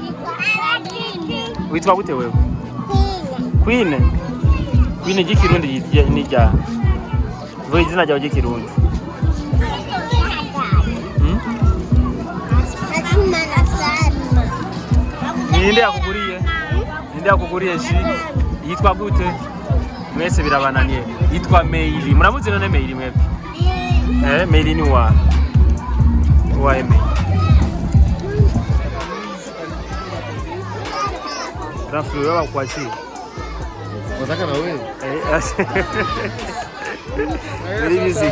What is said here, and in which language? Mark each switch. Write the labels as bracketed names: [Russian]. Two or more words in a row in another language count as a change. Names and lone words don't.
[Rundi] witwa gute wewe Queen ry'ikirundi ni rya vuga izina ryawe ry'ikirundi ninde yakuguriye shi yitwa gute mwese birabananiye yitwa Meili muramuzi none Meili mwebwe Meili ni wa Meili Rafu wewe [Swahili] kwa chini unataka na wewe music